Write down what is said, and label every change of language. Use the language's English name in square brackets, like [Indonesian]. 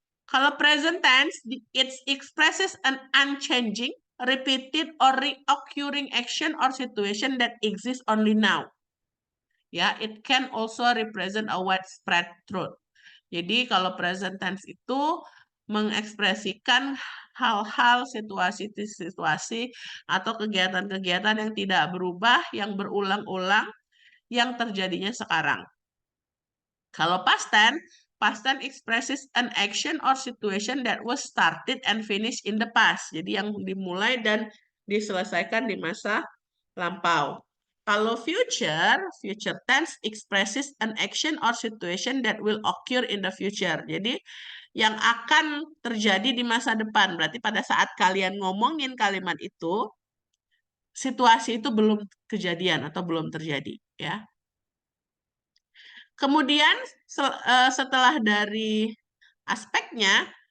[Indonesian] Kalau [English] present tense, it expresses an unchanging, repeated, or reoccurring action or situation that exists only now. Ya, it can also represent a widespread truth. [Indonesian] Jadi kalau present tense itu mengekspresikan hal-hal, situasi-situasi, atau kegiatan-kegiatan yang tidak berubah, yang berulang-ulang, yang terjadinya sekarang. Kalau [English] past tense expresses an action or situation that was started and finished in the past. [Indonesian] Jadi yang dimulai dan diselesaikan di masa lampau. Kalau [English] future tense expresses an action or situation that will occur in the future. [Indonesian] Jadi yang akan terjadi di masa depan. Berarti pada saat kalian ngomongin kalimat itu, situasi itu belum kejadian atau belum terjadi, ya. Kemudian setelah dari aspeknya,